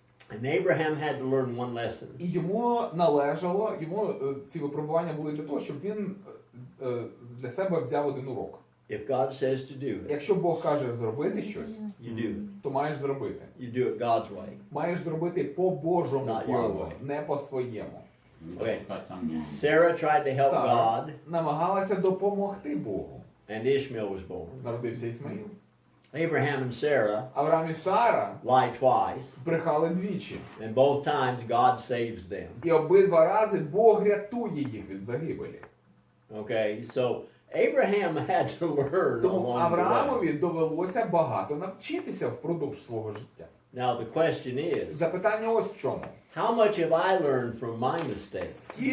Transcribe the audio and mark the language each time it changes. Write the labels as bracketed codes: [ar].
[en] And Abraham had to learn one lesson. [uk] І йому ці випробування були для того, щоб він для себе взяв один урок. [en] If God says to do it, [uk] Якщо Бог каже зробити щось, [en] you do it. [uk] то маєш зробити. [en] You do it God's way. [uk] Маєш зробити по Божому [en] Not your [uk] плану, [en] way. [uk] не по своєму. [ru] Не [uk] Окей. [ru] допускать сомнений. [en] Sarah tried to help [uk] Сара [en] God, [uk] намагалася допомогти Богу. [en] and Ishmael was born. [uk] Народився Ісмаїл. [en] Abraham and Sarah [uk] Авраам і Сара [en] lied twice, [uk] брехали двічі. [en] and both times God saves them. [uk] І обидва рази Бог рятує їх від загибелі. [en] Okay, so Abraham had to learn [uk] Тому [en] along the way. [uk] Авраамові довелося багато навчитися впродовж свого життя. [en] Now the question is, [uk] Запитання ось в чому. [en] how much have I learned from my mistakes?